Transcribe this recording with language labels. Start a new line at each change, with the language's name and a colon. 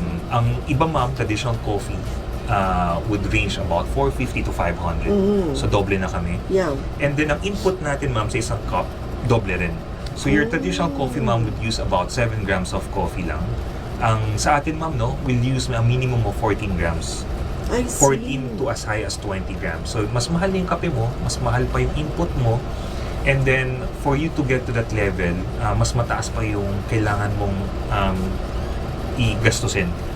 Filipino: Ang iba,
English: ma'am, traditional coffee would range about 450 to 500.
Filipino: So, doble na kami.
English: Yeah. And then,
Filipino: ang input natin, ma'am, sa isang cup, doble rin.
English: So, your traditional coffee, ma'am, would use about 7 grams of coffee lang.
Filipino: Ang sa atin,
English: ma'am, no, will use a minimum of 14 grams. I see. 14 to as high as 20 grams. So,
Filipino: mas mahal yung kape mo, mas mahal pa yung input mo.
English: And then, for you to get to that level,
Filipino: mas mataas pa yung kailangan mong i-gastusin.